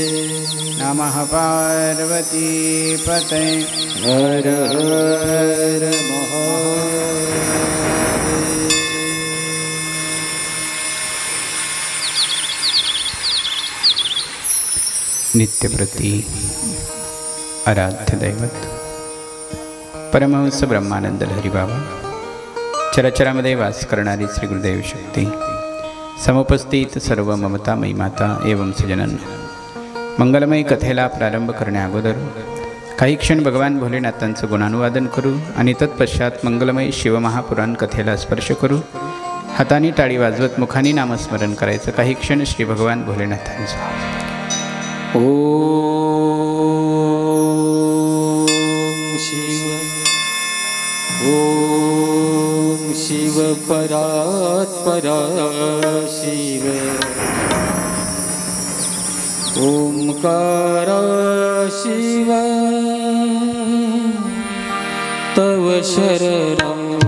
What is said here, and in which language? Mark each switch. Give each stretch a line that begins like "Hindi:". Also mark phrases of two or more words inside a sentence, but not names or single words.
Sanskrit: नमः पार्वती पते हर हर महादेव।
Marathi: नित्यप्रति आराध्य दैवत परमहंस ब्रह्मानंद लहरी बाबा चराचरामध्ये वास करणारी श्री गुरुदेव शक्ती, समुपस्थित सर्व ममतामयी माता एवं सजनांनो, मंगलमय कथेला प्रारंभ करण्या अगोदर काही क्षण भगवान भोलेनाथांचं गुणानुवादन करू आणि तत्पश्चात मंगलमय शिवमहापुराण कथेला स्पर्श करू. हाताने टाळी वाजवत मुखाने नामस्मरण करायचं. काही क्षण श्री भगवान भोलेनाथांचं.
Sanskrit: ओम शिव परात्परा शिव, ओंकार शिव तव शरणं.